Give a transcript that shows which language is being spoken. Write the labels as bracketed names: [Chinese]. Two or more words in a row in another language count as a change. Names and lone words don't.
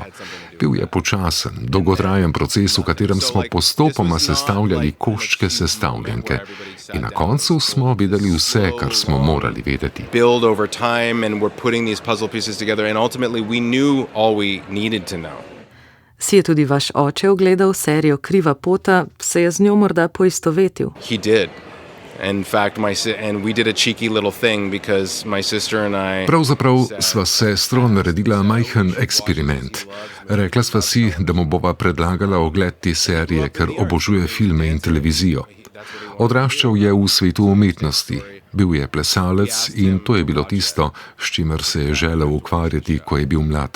[Slovenian] Bil je počasen, dolgotrajen proces, v katerem smo postopoma sestavljali koščke sestavljanke. In na koncu smo vedeli vse, kar smo morali vedeti. Si je tudi vaš oče ogledal serijo Kriva pota, se je z njo morda poistovetil? [English] He did. In fact, we did a cheeky little thing because my sister and I... [Slovenian] Pravzaprav sva s sestro naredila majhen eksperiment. Rekla sva si, da mu bova predlagala ogled te serije, ker obožuje filme in televizijo. Odraščal je v svetu umetnosti. Bil je plesalec in to je bilo tisto, s čimer se je želel ukvarjati, ko je bil mlad.